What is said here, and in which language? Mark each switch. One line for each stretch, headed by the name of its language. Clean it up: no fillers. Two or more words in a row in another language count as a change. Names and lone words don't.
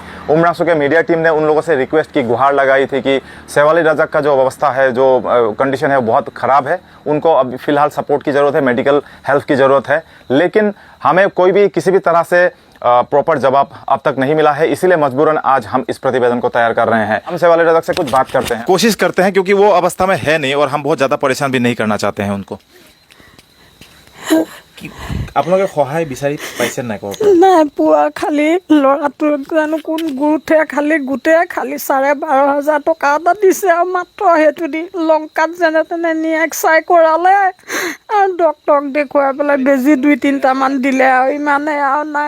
Hindi: उमरांगसू के मीडिया टीम ने उन लोगों से रिक्वेस्ट की, गुहार लगाई थी कि शेवाली रजाक का जो अवस्था है, जो कंडीशन है वो बहुत ख़राब है, उनको अब फिलहाल सपोर्ट की ज़रूरत है, मेडिकल हेल्प की ज़रूरत है। लेकिन हमें कोई भी किसी भी तरह से प्रॉपर जवाब अब तक नहीं मिला है, इसीलिए मजबूरन आज हम इस प्रतिवेदन को तैयार कर रहे हैं। हम शेवाली रजाक से कुछ बात करते हैं, कोशिश करते हैं, क्योंकि वो अवस्था में है नहीं और हम बहुत ज़्यादा परेशान भी नहीं करना चाहते हैं उनको।
Assamese: আপোনালোকে সহায় বিচাৰি পাইছে নাই? নাই পোৱা, খালি ল'ৰাটো জানো কোন গুৰুঠে খালি 12,500 টকা এটা দিছে আৰু মাত্ৰ সেইটো দি লংকাত যেনে তেনে নি এক্সৰে কৰালে আৰু ডক্তৰক দেখুৱাই পেলাই বেজী 2-3টামান দিলে আৰু ইমানে আৰু নাই।